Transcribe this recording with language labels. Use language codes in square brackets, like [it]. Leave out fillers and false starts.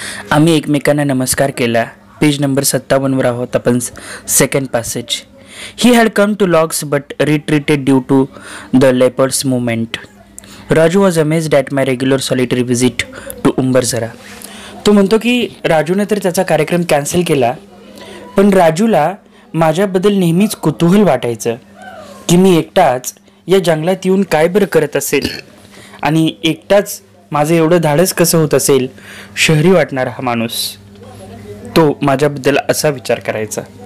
[mr] आम्ही एकमेकांना नमस्कार केला. पेज नंबर 57वर आहोत आपण. Second passage, [en] He had come to logs but retreated due to the leopard's movement. Raju was amazed at my regular solitary visit to Umbarzara. [mr] तो म्हणतो की राजूने तर त्याचा कार्यक्रम कॅन्सल केला, पण राजूला माझ्याबद्दल नेहमीच कुतूहल वाटायचं की मी एकटाच या जंगलात येऊन काय बरं करत असेल आणि एकटाच माझं एवढं धाडस कसं होत असेल. शहरी वाटणारा हा माणूस तो माझ्याबद्दल असा विचार करायचा.